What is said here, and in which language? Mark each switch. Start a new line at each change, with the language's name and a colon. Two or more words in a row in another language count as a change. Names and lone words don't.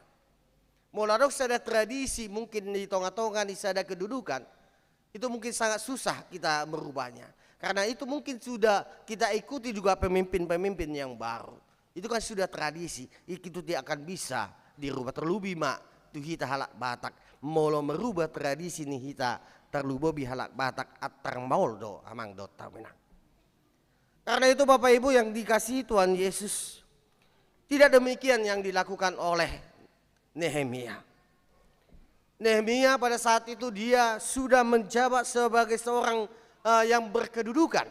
Indonesian: Muladok ada tradisi mungkin di tengah-tengah ada kedudukan, itu mungkin sangat susah kita merubahnya. Karena itu mungkin sudah kita ikuti juga pemimpin-pemimpin yang baru. Itu kan sudah tradisi, itu tidak akan bisa dirubah. Terlebih mak, tuh kita halak Batak, molo merubah tradisi nih kita terlubobi
Batak Toba: halak Batak atang mauldo amang dota menang.
Indonesian: Karena itu Bapak Ibu yang dikasihi Tuhan Yesus, tidak demikian yang dilakukan oleh Nehemia. Nehemia pada saat itu dia sudah menjabat sebagai seorang yang berkedudukan.